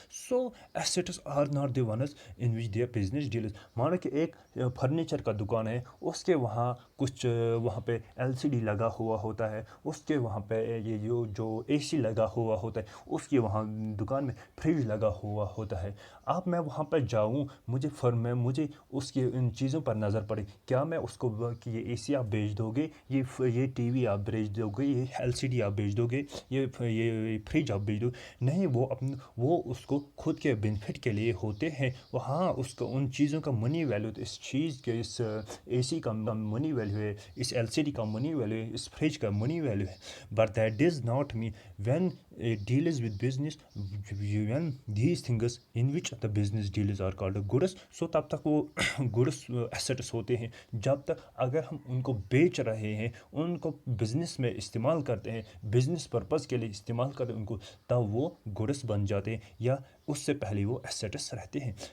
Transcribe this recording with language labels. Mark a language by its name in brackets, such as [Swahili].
[English] So assets are not the ones in which their business deals. [Urdu] مانو کہ ایک furniture کا دکان ہے, اس کے وہاں پہ LCD لگا ہوا ہوتا ہے, اس کے وہاں پہ یہ جو AC لگا ہوا ہوتا ہے, اس کے وہاں دکان میں فریج لگا ہوا ہوتا ہے. اب میں وہاں پہ جاؤں, مجھے اس کی ان چیزوں پر نظر پڑے, کیا میں اس کو کہ یہ AC آپ بیچ دو گے, یہ TV آپ بیچ دو گے, یہ LCD آپ بیچ دو گے, یہ فریج آپ بیچ دو گے؟ نہیں, وہ اس کو خود کے بینیفٹ کے لیے ہوتے ہیں. وہاں اس کو ان چیزوں کا منی ویلیو, اس چیز کے, اس AC کا منی ویلیو ہے, اس LCD کا منی ویلیو ہے, اس فریج کا منی ویلیو ہے. [English] But that does not mean when it deals with business, when these things in which the business deals are called goods. [Urdu] So تب تک وہ goods assets ہوتے ہیں, جب تک اگر ہم ان کو بیچ رہے ہیں, ان کو بزنس میں استعمال کرتے ہیں, بزنس پرپز کے لیے استعمال کرتے ہیں ان کو, تب وہ goods بن جاتے ہیں, یا اس سے پہلے وہ assets رہتے ہیں.